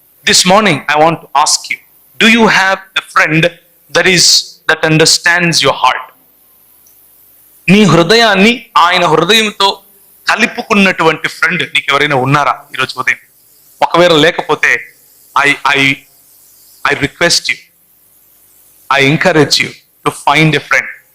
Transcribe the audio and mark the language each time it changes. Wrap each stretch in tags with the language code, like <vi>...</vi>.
<en>This morning I want to ask you, do you have a friend that understands your heart?</en> <te>నీ హృదయాన్ని ఆయన హృదయంతో కలుపుకున్నటువంటి friend నీకు ఎవరైనా ఉన్నారా ఈరోజు ఉదయం? ఒకవేళ లేకపోతే</te> <en>I request you, I encourage you to find a friend.</en>